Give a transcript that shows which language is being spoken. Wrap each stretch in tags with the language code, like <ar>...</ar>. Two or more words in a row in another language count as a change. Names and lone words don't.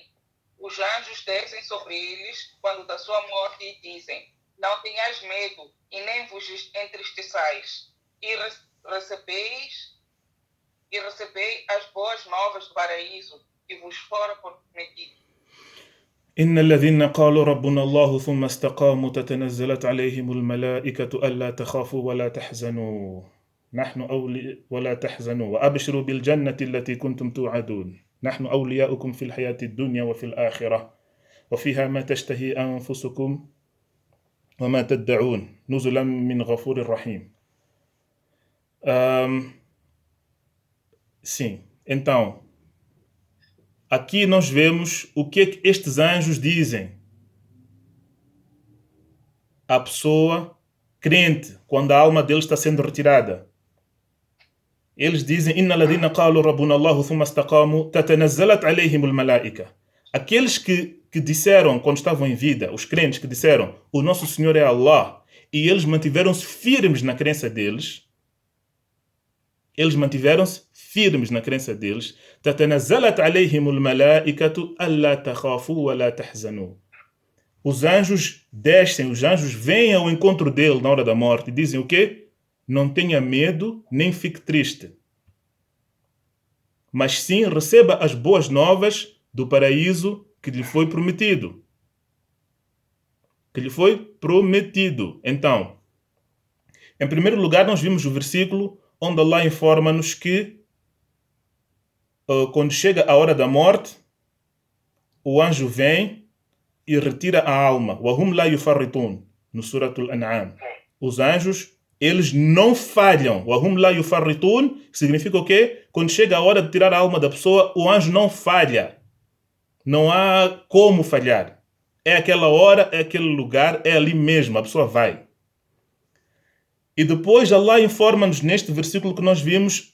<pt>Os anjos descem sobre eles quando da sua morte e dizem, não tenhais medo e nem vos entristeçais. E recebei as boas novas do paraíso que vos foram prometido.</pt> <ar>إن الذين قالوا ربنا الله ثم استقاموا تتنزلت عليهم الملائكة ألا تخافوا ولا تحزنوا ولا تحزنوا وأبشروا بالجنة التي كنتم توعدون نحن أولياؤكم في الحياة الدنيا وفي الآخرة وفيها ما تشتهي أنفسكم وما تدعون نزلا من غفور رحيم.</ar> <pt>Sim, então aqui nós vemos o que é que estes anjos dizem à pessoa crente quando a alma dele está sendo retirada. Eles dizem:</pt> <ar>إن الذين قالوا ربنا الله ثم استقاموا تتنزل عليهم الملائكة.</ar> <pt>Aqueles que disseram quando estavam em vida, os crentes que disseram o nosso Senhor é Allah, e eles mantiveram-se firmes na crença deles. Eles mantiveram-se firmes na crença deles.</pt> <ar>تتنزل عليهم الملائكة ألا تخافوا ولا تحزنوا.</ar> <pt>Os anjos descem, os anjos vêm ao encontro dele na hora da morte e dizem o quê? Não tenha medo, nem fique triste. Mas sim, receba as boas novas do paraíso que lhe foi prometido. Que lhe foi prometido. Então, em primeiro lugar, nós vimos o versículo onde Allah informa-nos que quando chega a hora da morte, o anjo vem e retira a alma.</pt> <ar>وَهُمْ لَا يُفَرِّطُونَ</ar> <pt>no Suratul An'am. Os anjos, eles não falham.</pt> <ar>وَهُمْ لَا يُفَرِّطُونَ</ar> <pt>significa o quê? Quando chega a hora de tirar a alma da pessoa, o anjo não falha. Não há como falhar. É aquela hora, é aquele lugar, é ali mesmo, a pessoa vai. E depois Allah informa-nos neste versículo que nós vimos.</pt>